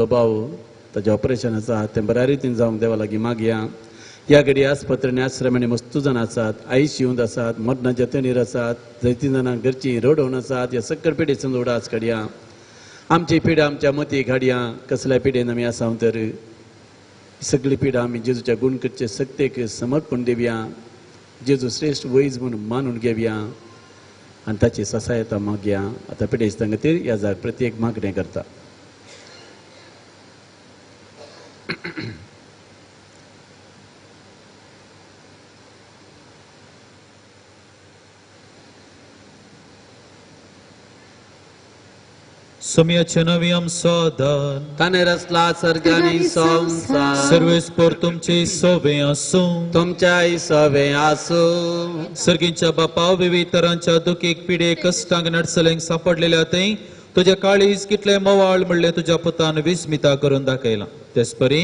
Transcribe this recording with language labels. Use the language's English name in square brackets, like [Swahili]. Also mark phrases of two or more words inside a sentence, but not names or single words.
[Konkani] भाव ताचें ऑपरेशन आसा तें बऱ्या रितीन जावंक देवा लागीं मागया ह्या घडी आस्पत्रेनी आश्रमांनी मस्तू जाण आसात ICUंत आसात मरणाच्या तणीर आसात जायतीं जाणांक घरचीं रडोवन आसात ह्या सकयल पिडेसान उडाच काडया आमची पिडा आमच्या मतीक हाडया कसल्या पिडेन आमी आसात तर सगळी पिडा आमी जेजूच्या गुणकचे सक्तेक समर्पण दिवया जेजू श्रेष्ठ वैज म्हणून मानून घेवया आनी ताची सहायता मागया आतां पिडेस्तां खातीर ह्या जाग प्रत्येक मागणें करता Somiace noviam sodan, ताने रचला सर्ग आनी संसार सर्वेस por तुमचे सोबे आसूं, तुमच्याय सवे आसूं सर्गींच्या बापा विविध तरांच्या दुखीक पिडे कश्टांक नडसलेंक सापडलेल्या थंय तुझ्या काळीज कितले मोवाळ म्हणले तुझ्या पुतान विस्मिता करून दाखयला तेच परी